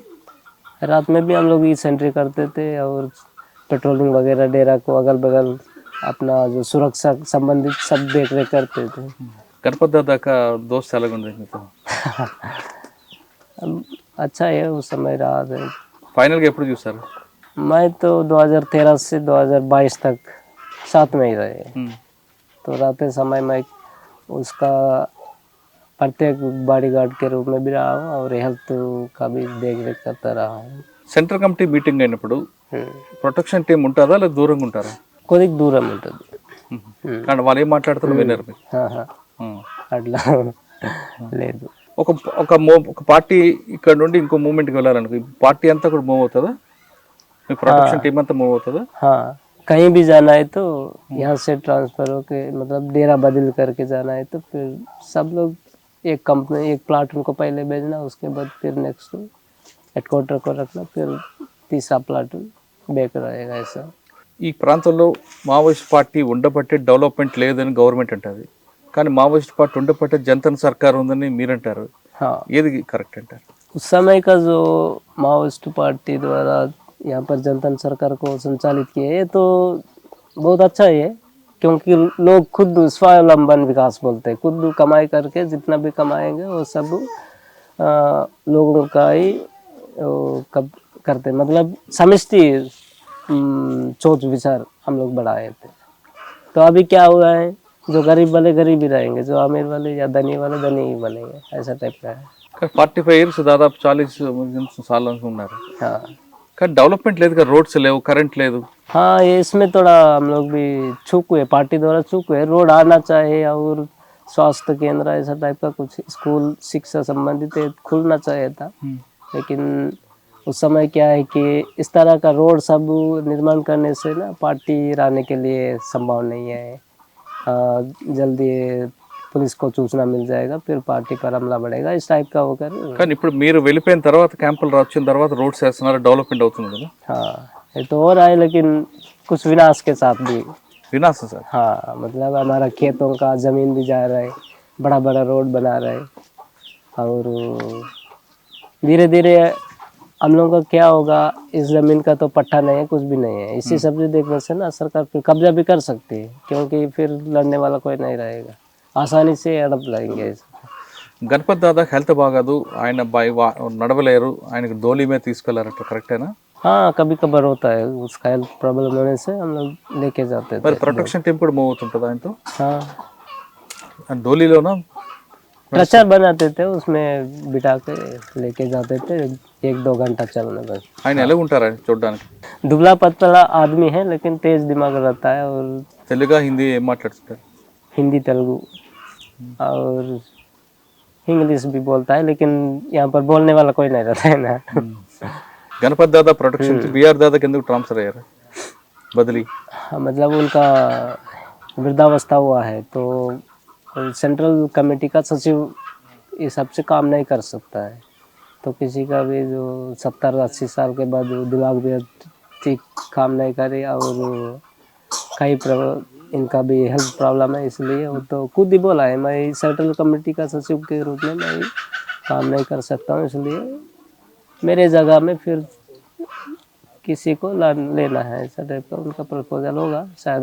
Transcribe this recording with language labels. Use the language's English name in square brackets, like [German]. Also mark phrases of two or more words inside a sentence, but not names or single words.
[Hindi] रात में भी हम लोग ई सेंट्री करते थे और पेट्रोलिंग वगैरह, डेरा को अगल बगल अपना जो सुरक्षा संबंधित सब देख रेख करते थे। गणपत दादा का दोस्त अलग होने तो अच्छा है, उस समय रहा है। [Telugu] फाइनल ఎప్పుడు చూసారు? [Hindi] मैं तो 2013 से 2022 तक साथ में ही रहे, तो रहते समय मैं उसका प्रत्येक बॉडीगार्ड के रूप में भी रहा हूँ और हेल्थ का भी देख रेख करता रहा हूँ। [English] central committee meeting [Telugu] అయినప్పుడు [English] protection team [Telugu] ఉంటుందా లేదా దూరంగా ఉంటారా? కొద్దిగా దూరం ఉంటుంది. కానీ వాళ్ళు ఏం మాట్లాడుతారో వినరు మీరు? అట్లా లేదు. ఒక ఒక ఒక పార్టీ ఇక్కడ నుండి ఇంకో మూవ్మెంట్కి వెళ్ళాలనుకో, పార్టీ అంతా కూడా మూవ్ అవుతుందా? మీ [English] protection team [Telugu] అంతా మూవ్ అవుతుందా? [Hindi] हाँ, कहीं भी जाना है तो यहाँ से ट्रांसफर होके, मतलब डेरा बदल करके जाना है तो फिर सब लोग एक कंपनी, एक प्लाटून को पहले भेजना, उसके बाद फिर [English] next headquarter [Hindi] को रखना, फिर तीसरा प्लाटून बैक रहेगा ऐसा। [Telugu] ఈ ప్రాంతంలో మావోయిస్ట్ పార్టీ ఉండబట్టే డెవలప్మెంట్ లేదని గవర్నమెంట్ అంటారు, కానీ మావోయిస్ట్ పార్టీ ఉండబట్టే జనతా సర్కార్ ఉందని మీరంటారు. [Hindi] हाँ, [Telugu] ఏది కరెక్ట్ అంటారు? [Hindi] उस समय का जो माओइस्ट पार्टी द्वारा यहाँ पर जनता सरकार को संचालित किया है तो बहुत अच्छा ही है, क्योंकि लोग खुद स्वावलंबन विकास बोलते हैं। खुद कमाई करके जितना भी कमाएंगे वो सब लोगों का ही करते, मतलब समष्टि सोच विचार हम लोग बढ़ाए थे। तो अभी क्या हुआ है, जो गरीब वाले गरीब ही रहेंगे, जो अमीर वाले या धनी वाले धनी ही बनेंगे, ऐसा टाइप का है। [Telugu] 45 ఇయర్స్ దాదాపు 40 సార్లు ఉన్నారు, [Hindi] हाँ [Telugu] కానీ డెవలప్మెంట్ లేదు కదా, రోడ్స్ లేవు, కరెంట్ లేదు. [Hindi] हाँ, ये इसमें थोड़ा हम लोग भी चूक हुए, पार्टी द्वारा चूक हुए। रोड आना चाहिए और स्वास्थ्य केंद्र ऐसा टाइप का कुछ स्कूल शिक्षा संबंधित खुलना चाहिए था, लेकिन उस समय क्या है कि इस तरह का रोड सब निर्माण करने से ना पार्टी रहने के लिए संभव नहीं है। जल्दी पुलिस को सूचना मिल जाएगा, फिर पार्टी पर हमला बढ़ेगा, इस टाइप का होकर। [Telugu] కానీ ఇప్పుడు మీరు వెళ్ళిపోయిన తర్వాత క్యాంపులు వచ్చిన తర్వాత రోడ్స్ వేస్తున్నారు, డెవలప్మెంట్ అవుతుంది కదా? [Hindi] हाँ, ये तो हो रहा है, लेकिन कुछ विनाश के साथ भी। [Telugu] వినాశం సార్. [Hindi] हाँ, मतलब हमारा खेतों का जमीन भी जा रहा है, बड़ा बड़ा रोड बना रहा है, और धीरे धीरे हम लोगों का क्या होगा, इस जमीन का तो पट्टा नहीं है, कुछ भी नहीं है। इसी सब देखने से ना सरकार फिर कब्जा भी कर सकती है, क्योंकि फिर लड़ने वाला कोई नहीं रहेगा, आसानी से हड़प लेंगे। [Telugu] గణపతి దాదా హెల్త్ బాగాదు, ఆయన నడవలేరు, ఆయనకు డోలీ మీద తీసుకెళ్లారట, కరెక్టేనా? [Hindi] हाँ, कभी कभार होता है, उसका [English] health problem [Hindi] होने से हम लोग लेके जाते थे। [Telugu] మరి [English] protection team [Telugu] కూడా మూవ్ అవుతుంటుంది ఆయనతో? [Hindi] हाँ, [Telugu] డోలీలోనా? [Hindi] स्ट्रेचर बनाते थे, उसमें बिठा के लेके जाते थे, 1-2 घंटा चलना बस। [Telugu] ఆయన ఎలా ఉంటారు ఆయన చూడడానికి? [Hindi] दुबला पतला आदमी है, लेकिन तेज दिमाग रहता है, और [Telugu] తెలుగా హిందీ ఏం మాట్లాడుతుంటారు? [Hindi] हिंदी तेलुगु और इंग्लिश भी बोलता है, लेकिन यहाँ पर बोलने वाला कोई नहीं रहता है ना। [Telugu] గణపతి దాదా ప్రొటెక్షన్ బీఆర్ దాదాకి ఎందుకు ట్రాన్స్ఫర్ అయ్యారు, బదిలీ? [Hindi] हाँ, मतलब उनका वृद्धावस्था हुआ है, तो [English] central committee [Hindi] का सचिव ये सबसे काम नहीं कर सकता है, तो किसी का भी जो 70-80 साल के बाद जो दिमाग भी ठीक काम नहीं करे और कई इनका भी [English] health problem [Hindi] है, इसलिए वो तो खुद ही बोला है मैं [English] central committee [Hindi] का सचिव के रूप में मैं काम नहीं कर सकता हूँ, इसलिए मेरे जगह में फिर किसी को लेना है, ऐसा टाइप का उनका प्रपोजल होगा शायद।